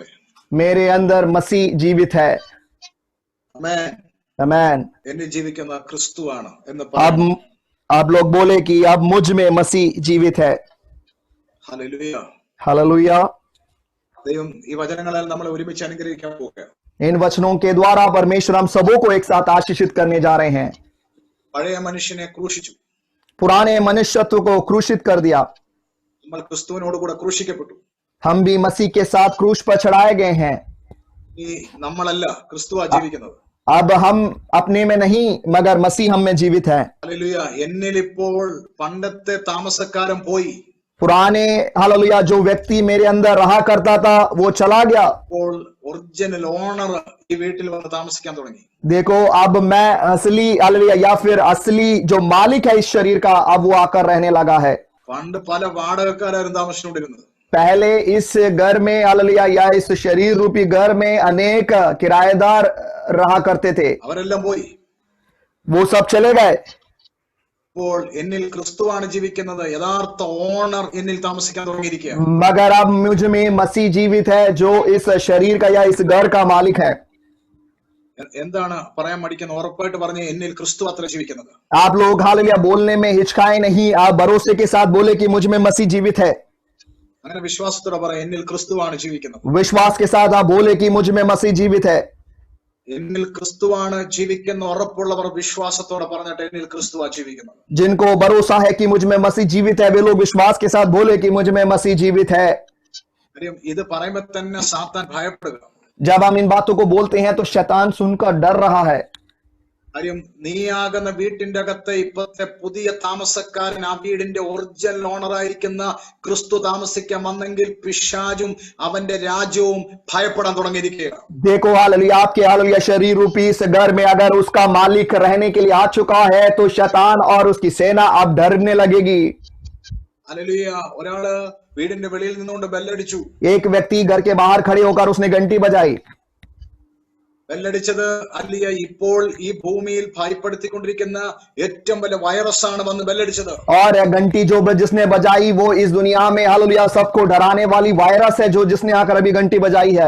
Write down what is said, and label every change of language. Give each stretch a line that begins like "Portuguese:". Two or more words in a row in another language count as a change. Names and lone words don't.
Hindi: मेरे अंदर मसीह जीवित है।
Malayalam: ആമേൻ.
Hindi: आमेन।
Malayalam: എന്നിൽ ജീവിക്കുന്ന ക്രിസ്തുവാണ് എന്ന്
Hindi: अब
Malayalam: പറയണം.
Hindi: आप लोग बोले कि अब मुझ में मसीह जीवित है।
Malayalam: ഹല്ലേലൂയ.
Hindi: हालेलुया।
Malayalam: ദൈവം ഈ വചനങ്ങളാൽ നമ്മളെ ഒരുമിച്ച് അനുഗ്രഹിക്കാൻ പോവുകയാണ്.
Hindi: इन वचनों के द्वारा परमेश्वर हम सबों को एक साथ आशीषित करने जा रहे हैं।
Malayalam: പഴയ മനുഷ്യനെ ക്രൂശിച്ചു,
Hindi: पुराने मनुष्यत्व को क्रूसित कर दिया,
Malayalam: നമ്മൾ ക്രിസ്തുവിനോട് കൂടെ ക്രൂശിക്കപ്പെട്ടു.
Hindi: हम भी मसीह के साथ क्रूस पर चढ़ाए गए हैं।
Malayalam: ഈ നമ്മളല്ല, ക്രിസ്തുവാ ജീവിക്കുന്നത്.
Hindi: अब हम अपने में नहीं मगर मसीह हम में जीवित है।
Malayalam: ഹല്ലേലൂയ. എന്നിൽ ഇപ്പോൾ പണ്ടത്തെ താമസക്കാരൻ പോയി,
Hindi: पुराने हालेलुया जो व्यक्ति मेरे अंदर रहा करता था वो चला गया।
Malayalam: ഇപ്പോൾ
English: original owner
Malayalam: ഈ വീട്ടിൽ വന്ന് താമസിക്കാൻ തുടങ്ങി.
Hindi: देखो अब मैं असली हालेलुया या फिर असली जो मालिक है इस शरीर का, अब वो आकर रहने लगा है।
Malayalam: പണ്ട് പല വാടകക്കാരും താമസിച്ചുകൊണ്ടിരുന്നത്.
Hindi: पहले इस घर में हालेलुया या इस शरीर रूपी घर में अनेक किराएदार रहा करते थे,
Malayalam: അവരെല്ലാം പോയി.
Hindi: वो सब चले गए।
Malayalam: ഇപ്പോൾ എന്നിൽ ക്രിസ്തുവാണ് ജീവിക്കുന്നത്, യഥാർത്ഥ ഓണർ എന്നിൽ താമസിക്കാൻ തുടങ്ങിയിരിക്കുകയാണ്.
Hindi: मगर अब मुझ में मसीह जीवित है जो इस शरीर का या इस घर का मालिक है।
Malayalam: എന്താണ് പറയാൻ മടിക്കുന്നത്? ഉറപ്പായിട്ട് പറഞ്ഞ് എന്നിൽ ക്രിസ്തു അത്ര ജീവിക്കുന്നത്.
Hindi: आप लोग हालेलुया बोलने में हिचकाए नहीं, आप भरोसे के साथ बोले कि मुझ में मसीह जीवित है।
Malayalam: അങ്ങനെ വിശ്വാസത്തോടെ പറയാം, എന്നിൽ ക്രിസ്തുവാണ് ജീവിക്കുന്നത്.
Hindi: विश्वास के साथ आप बोले कि मुझ में मसीह जीवित है।
Malayalam: എന്നിൽ ക്രിസ്തുവാണ് ജീവിക്കുന്ന ഉറപ്പുള്ളവർ വിശ്വാസത്തോടെ പറഞ്ഞിട്ട് എന്നിൽ ക്രിസ്തുവാ ജീവിക്കുന്നത്.
Hindi: जिनको भरोसा है कि मुझ में मसीह जीवित है वे लोग विश्वास के साथ बोले कि मुझ में मसीह जीवित है।
Malayalam: കാര്യം ഇത് പറയുമ്പോൾ തന്നെ സാത്താൻ ഭയപ്പെടുക.
Hindi: जब हम इन बातों को बोलते हैं तो शैतान सुनकर डर रहा है।
Malayalam: കാര്യം നീയാകുന്ന വീട്ടിന്റെ അകത്തെ ഇപ്പത്തെ പുതിയ താമസക്കാരൻ ആ വീടിന്റെ ഒറിജിനൽ ഓണറായിരിക്കുന്ന ക്രിസ്തു താമസിക്കാൻ വന്നെങ്കിൽ പിശാചും അവന്റെ രാജ്യവും ഭയപ്പെടാൻ തുടങ്ങിയിരിക്കുകയാണ്.
Hindi: देखो हालेलुया, आपके हालेलुया शरीर रूपी इस घर में अगर उसका मालिक रहने के लिए आ चुका है तो शैतान और उसकी सेना अब डरने लगेगी।
Malayalam: ഹല്ലേലൂയ. ഒരാള് വീടിന്റെ വെളിയിൽ നിന്നുകൊണ്ട് ബെല്ലടിച്ചു.
Hindi: एक व्यक्ति घर के बाहर खड़े होकर उसने घंटी बजाई।
Malayalam: ബെല്ലടിച്ചത് അല്ലിയ ഇപ്പോൾ ഈ ഭൂമിയിൽ ഭയപ്പെടുത്തിക്കൊണ്ടിരിക്കുന്ന ഏറ്റവും വലിയ വൈറസ് ആണ് വന്ന് ബെല്ലടിച്ചത്.
Hindi: और घंटी जो जिसने बजाई वो इस दुनिया में हालेलुया सबको डराने वाली वायरस है जो जिसने आकर अभी घंटी बजाई है।